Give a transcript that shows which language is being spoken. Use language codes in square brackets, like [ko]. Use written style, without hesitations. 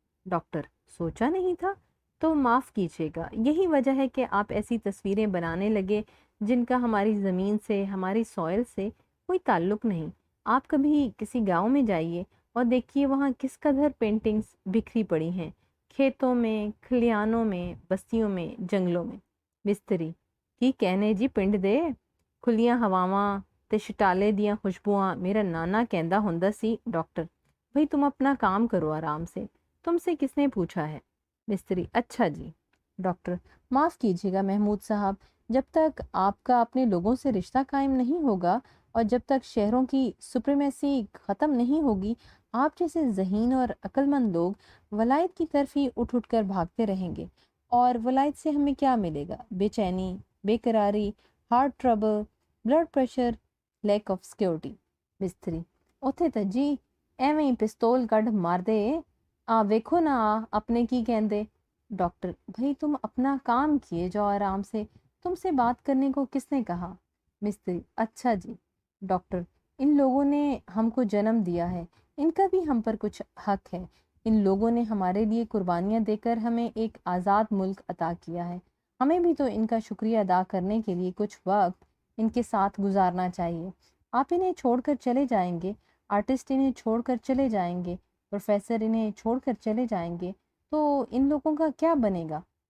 [ur] Doctor: سوچا نہیں تھا تو معاف کیجیے گا, یہی وجہ ہے کہ آپ ایسی تصویریں بنانے لگے جن کا ہماری زمین سے, ہماری سوئل سے کوئی تعلق نہیں. آپ کبھی کسی گاؤں میں جائیے اور دیکھیے وہاں کس قدر پینٹنگز بکھری پڑی ہیں, کھیتوں میں, کھلیانوں میں, بستیوں میں, جنگلوں میں. [pa] مستری: کی کہنے جی پنڈ دے, کھلیاں ہواواں تے شٹالے دیاں خوشبوواں میرا نانا کہندا ہوندا سی. [ur] ڈاکٹر: بھئی تم اپنا کام کرو آرام سے, تم سے کس نے پوچھا ہے؟ مستری: اچھا جی. ڈاکٹر: معاف کیجیے گا محمود صاحب, جب تک آپ کا اپنے لوگوں سے رشتہ قائم نہیں ہوگا اور جب تک شہروں کی سپریمیسی ختم نہیں ہوگی, آپ جیسے ذہین اور عقل مند لوگ ولایت کی طرف ہی اٹھ اٹھ کر بھاگتے رہیں گے, اور ولایت سے ہمیں کیا ملے گا؟ بے چینی, بے قراری, heart trouble, blood pressure, lack of security. [pa] مستری: اوتھے تے جی ایویں ہی پستول کڈ مار دے, آ ویکھو نا اپنے کی کہندے. [ur] ڈاکٹر: بھئی تم اپنا کام کیے جاؤ آرام سے, تم سے بات کرنے کو کس نے کہا؟ مستری: اچھا جی. ڈاکٹر: ان لوگوں نے ہم کو جنم دیا ہے, ان کا بھی ہم پر کچھ حق ہے, ان لوگوں نے ہمارے لیے قربانیاں دے کر ہمیں ایک آزاد ملک عطا کیا ہے، ہمیں بھی تو ان کا شکریہ ادا کرنے کے لیے کچھ وقت ان کے ساتھ گزارنا چاہیے۔ آپ انہیں چھوڑ کر چلے جائیں گے، آرٹسٹ انہیں چھوڑ کر چلے جائیں گے، پروفیسر انہیں چھوڑ کر چلے جائیں گے، تو ان لوگوں کا کیا بنے گا؟